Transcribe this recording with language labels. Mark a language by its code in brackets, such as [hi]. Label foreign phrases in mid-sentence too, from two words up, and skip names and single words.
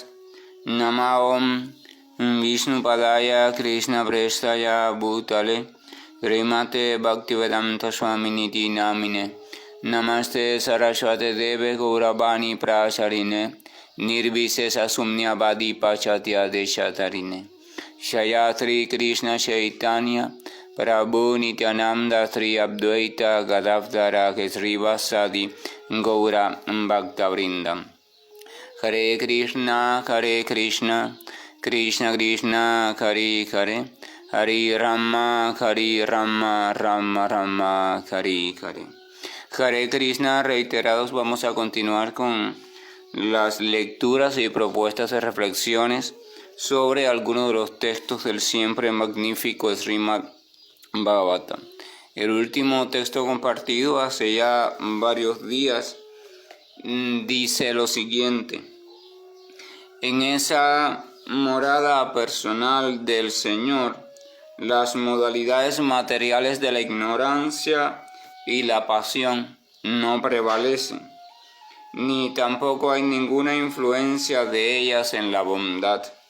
[sa] नमः ॐ विष्णु पादाय कृष्ण प्रेष्ठाय भूतले श्रीमते भक्तिवेदान्त स्वामिन् इति नामिने नमस्ते सारस्वते देवे गौरवाणी प्रचारिणे निर्विशेष शून्यवादि पाश्चात्य देशतारिणे श्री कृष्ण चैतन्य प्रभु नित्यानन्द श्री अद्वैत गदाधर श्रीवासादि गौर भक्तवृन्दम्. हरे कृष्ण कृष्ण कृष्ण हरे हरे हरे राम राम राम हरे हरे. हरे कृष्ण, [es] reiterados, vamos a continuar con las lecturas y propuestas de reflexiones sobre algunos de los textos del siempre magnífico Srimad Bhagavatam. El último texto compartido hace ya varios días dice lo siguiente: en esa morada personal del Señor, las modalidades materiales de la ignorancia y la pasión no prevalecen, ni tampoco hay ninguna influencia de ellas en la bondad.